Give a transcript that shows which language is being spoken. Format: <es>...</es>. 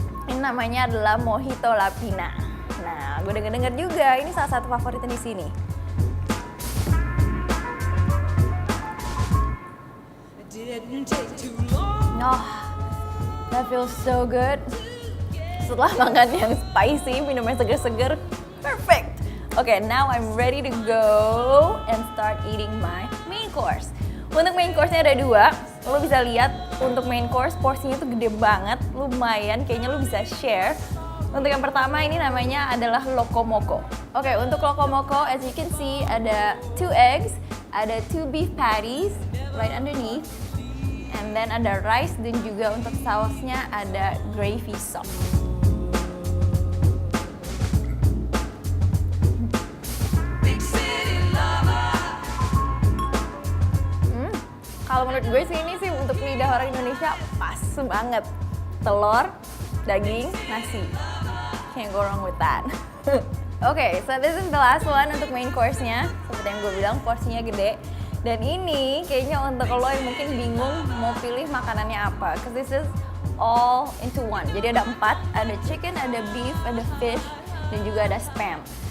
<id>Ini namanya adalah Mojito Lapina. Nah, gue denger-denger juga ini salah satu favoritnya di sini.</id> <en>Oh, that feels so good.</en> <id>Setelah makan yang spicy, minumnya seger-seger, perfect.</id> <en>Okay, now I'm ready to go and start eating my main course.</en> <id>Untuk main course-nya ada dua. Lo bisa lihat untuk main course porsinya tuh gede banget, lumayan. Kayaknya lo bisa share. Untuk yang pertama ini namanya adalah lokomoko. Oke, untuk lokomoko,</id> <en>as you can see,</en> <id>ada 2 eggs, ada 2</id> <en>beef patties right underneath,</en> <id>and then ada rice dan juga untuk sausnya ada gravy sauce. Kalau menurut gue sih ini sih untuk lidah orang Indonesia pas banget. Telur, daging, nasi.</id> <en>Can't go wrong with that. Okay, so this is the last one</en> <id>untuk main course-nya. Seperti yang gue bilang, porsinya gede. Dan ini kayaknya untuk lo yang mungkin bingung mau pilih makanannya apa.</id> <en>Because this is all into one.</en> <id>Jadi ada 4, ada chicken, ada beef, ada fish, dan juga ada spam.</id>